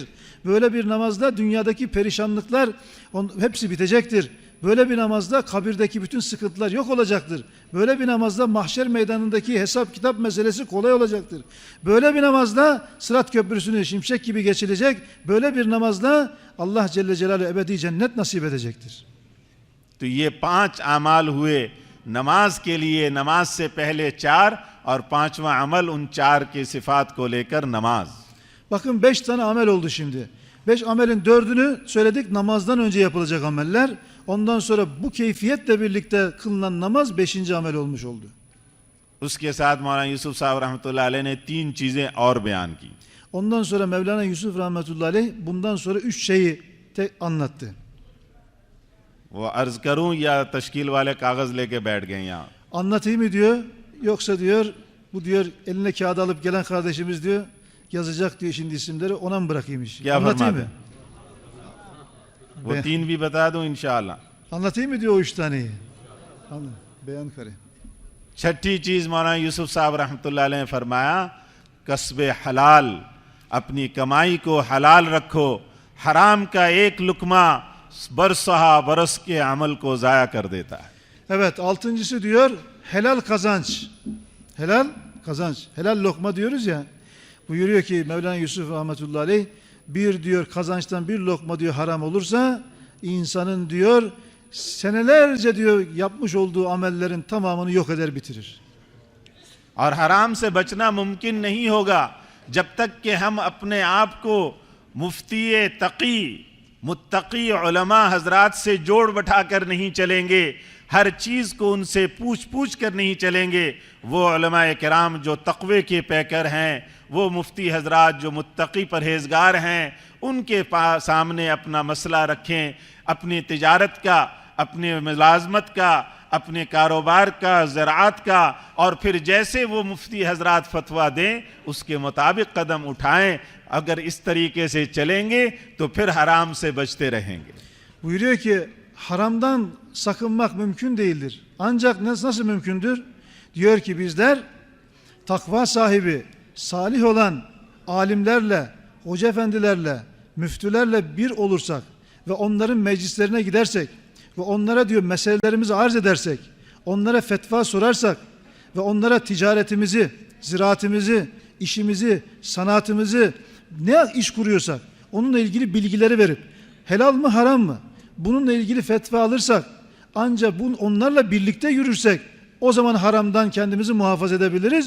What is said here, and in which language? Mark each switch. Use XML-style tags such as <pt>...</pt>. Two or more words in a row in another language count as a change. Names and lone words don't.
<tr>Böyle bir namazda dünyadaki perişanlıklar hepsi bitecektir. Böyle bir namazda kabirdeki bütün sıkıntılar yok olacaktır. Böyle bir namazda mahşer meydanındaki hesap kitap meselesi kolay olacaktır. Böyle bir namazda Sırat Köprüsü'nü şimşek gibi geçilecek. Böyle bir namazda</tr> <ar>الله جل جلاله</ar> <tr>ebedi cennet nasip edecektir.</tr> <ur>تو یہ 5 اعمال ہوئے نماز کے لیے، نماز سے پہلے 4 اور 5واں عمل ان 4 کی صفات کو لے کر نماز.</ur> <tr>Bakın 5 tane amel oldu şimdi. 5 amelin 4'ünü söyledik namazdan önce yapılacak ameller. Ondan sonra bu keyfiyetle birlikte kılınan namaz 5. amel olmuş oldu.</tr> <ur>اس کے ساتھ مولانا یوسف صاحب</ur> <ar>رحمة الله عليه</ar> <ur>نے 3 چیزیں اور بیان کی.</ur> <tr>Ondan sonra Mevlana Yusuf</tr> <ar>رحمة الله عليه</ar> <tr>bundan sonra 3 şeyi anlattı.</tr> <ur>وہ عرض کروں یا تشکیل والے کاغذ لے کے بیٹھ گئے یہاں.</ur> <tr>Anlatayım mı diyor yoksa diyor bu diyor eline kağıt alıp gelen kardeşimiz diyor yazacak diyor şimdi isimleri ona mı bırakayım iş?</tr> <ur>क्या</ur> <tr>Anlatayım mı?</tr> <ur>وہ 3 بھی بتا دوں ان شاءاللہ.</ur> <tr>Anlatayım mı diyor o 3 taneyi?</tr> <ur>بیان کرے. چھٹی چیز مولانا یوسف صاحب</ur> <ar>رحمة الله عليه</ar> <ur>نے فرمایا کسبِ حلال، اپنی کمائی کو حلال رکھو، حرام کا ایک لقمہ برسہا برس کے عمل کو ضائع کر دیتا ہے.</ur> <tr>Evet, altıncısı diyor helal kazanç. Helal kazanç. Helal lokma diyoruz ya. Buyuruyor ki Mevlana Yusuf</tr> <ar>رحمة الله عليه,</ar> <tr>bir diyor kazançtan bir lokma diyor haram olursa insanın diyor senelerce diyor yapmış olduğu amellerin tamamını yok eder bitirir.</tr> <ur>اور حرام سے بچنا ممکن نہیں ہوگا جب تک کہ ہم اپنے آپ کو مفتی تقی متقی علما حضرات سے جوڑ بیٹھا کر نہیں چلیں گے، ہر چیز کو ان سے پوچھ پوچھ کر نہیں چلیں گے. وہ علما کرام جو تقوے کے پیکر ہیں، وہ مفتی حضرات جو متقی پرہیزگار ہیں، ان کے سامنے اپنا مسئلہ رکھیں، اپنی تجارت کا، اپنے ملازمت کا، اپنے کاروبار کا، زراعت کا، اور پھر جیسے وہ مفتی حضرات فتویٰ دیں اس کے مطابق قدم اٹھائیں. اگر اس طریقے سے چلیں گے تو پھر حرام سے بچتے رہیں گے.</ur> <tr>Buyuruyor ki haramdan sakınmak mümkün değildir. Ancak nasıl mümkündür? Diyor ki bizler takva sahibi, salih olan alimlerle, hoca efendilerle, müftülerle bir olursak ve onların meclislerine gidersek ve onlara diyor meselelerimizi arz edersek, onlara fetva sorarsak ve onlara ticaretimizi, ziraatimizi, işimizi, sanatımızı, ne iş kuruyorsak onunla ilgili bilgileri verip helal mı haram mı bununla ilgili fetva alırsak, ancak onlarla birlikte yürürsek o zaman haramdan kendimizi muhafaza edebiliriz.</tr>